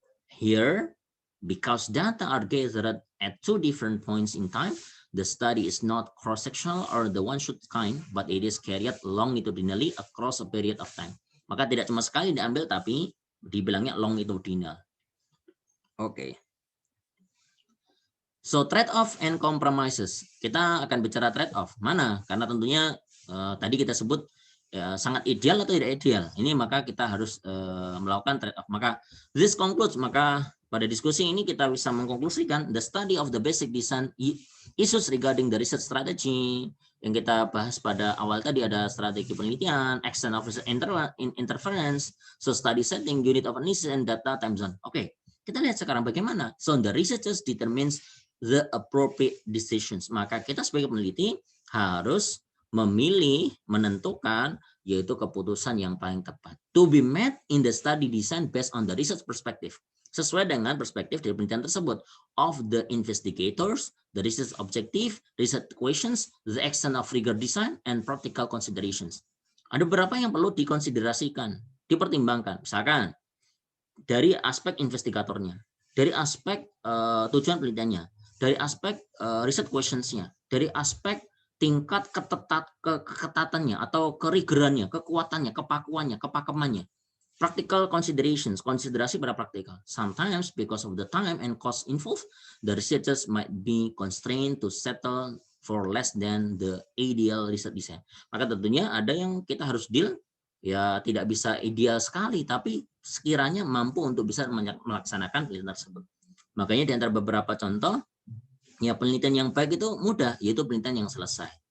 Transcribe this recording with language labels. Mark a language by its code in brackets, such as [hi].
[en] Here, because data are gathered at 2 different points in time, the study is not cross-sectional or the one-shot kind, but it is carried longitudinally across a period of time. [id] Maka tidak cuma sekali diambil, tapi dibilangnya longitudinal. Oke. [en] So trade-off and compromises. [id] Kita akan bicara trade-off. Mana? Karena tentunya tadi kita sebut sangat ideal atau tidak ideal. Ini maka kita harus melakukan trade-off. [en] Maka this concludes. [id] Maka pada diskusi ini kita bisa mengkonklusikan [en] the study of the basic design issues regarding the research strategy. [id] Yang kita bahas pada awal tadi ada strategi penelitian, [en] extent of research interference, so study setting, unit of analysis, and data time zone. [id] Oke, kita lihat sekarang bagaimana. [en] So the researchers determines the appropriate decisions. [id] Maka kita sebagai peneliti harus memilih, menentukan, yaitu keputusan yang paling tepat. [en] To be made in the study design based on the research perspective. [id] Sesuai dengan perspektif dari penelitian tersebut. [en] Of the investigators, the research objective, research questions, the extent of rigor design, and practical considerations. [id] Ada beberapa yang perlu dikonsiderasikan, dipertimbangkan. Misalkan, dari aspek investigatornya, dari aspek tujuan penelitiannya, dari aspek research questions-nya, dari aspek tingkat keketatannya atau kerigerannya, kekuatannya, kepakuannya, kepakemannya. [en] Practical considerations, [id] konsiderasi pada praktikal. [en] Sometimes because of the time and cost involved, the researchers might be constrained to settle for less than the ideal research design. [id] Maka tentunya ada yang kita harus deal, ya tidak bisa ideal sekali, tapi sekiranya mampu untuk bisa melaksanakan penelitian tersebut. Makanya di antara beberapa contoh, ya penelitian yang baik itu mudah, yaitu penelitian yang selesai.